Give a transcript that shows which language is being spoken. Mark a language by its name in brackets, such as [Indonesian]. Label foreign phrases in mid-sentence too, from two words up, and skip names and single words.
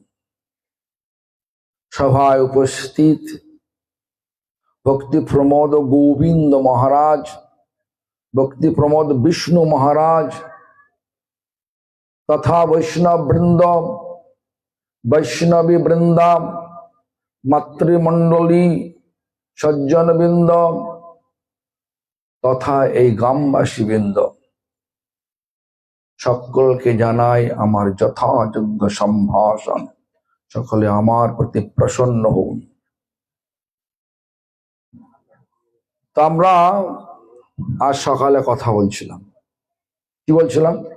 [Bangla] সভায় উপস্থিত ভক্তি প্রমোদ গোবিন্দ মহারাজ, ভক্তি প্রমোদ বিষ্ণু মহারাজ তথা বৈষ্ণব বৃন্দ, বৈষ্ণবী বৃন্দা, মাতৃমণ্ডলী, সজ্জন বৃন্দ তথা এই গ্রামবাসী বৃন্দ সকলকে জানাই আমার যথাযোগ্য সম্ভাষণ। সকলে আমার প্রতি প্রসন্ন হন। তো আমরা আজ সকালে কথা বলছিলাম, কি বলছিলাম?